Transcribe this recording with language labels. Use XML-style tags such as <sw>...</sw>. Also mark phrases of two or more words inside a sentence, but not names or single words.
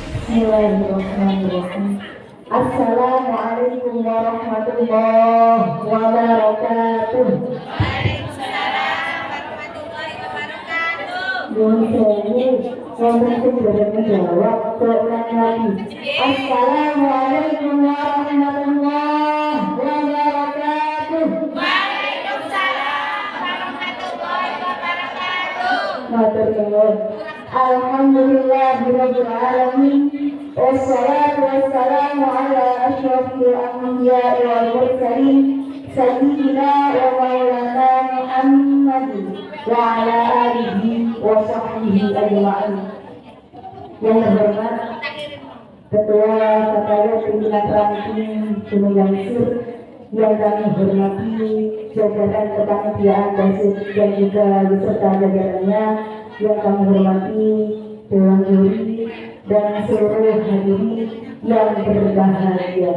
<ar>بسم الله الرحمن الرحيم. السلام عليكم ورحمة الله وبركاته. وعليكم السلام ورحمة الله وبركاته.</ar> <jv>Wonten sing dereng jawab kok lagi.</jv> <ar>السلام عليكم ورحمة الله وبركاته. وعليكم السلام ورحمة الله وبركاته.</ar> <jv>Matur nuwun.</jv> <ar>الحمد لله رب العالمين. والصلاة والسلام على أشرف الأنبياء والمرسلين سيدنا ومولانا محمد وعلى آله وصحبه أجمعين.</ar> <id>Yang terhormat Ketua Fatayat Pimpinan Ranting Gunung Yangsur, yang kami hormati jajaran kepanitiaan dan juga beserta jajarannya, yang kami hormati Dewan Juri dan seluruh hadirin yang berbahagia.</id>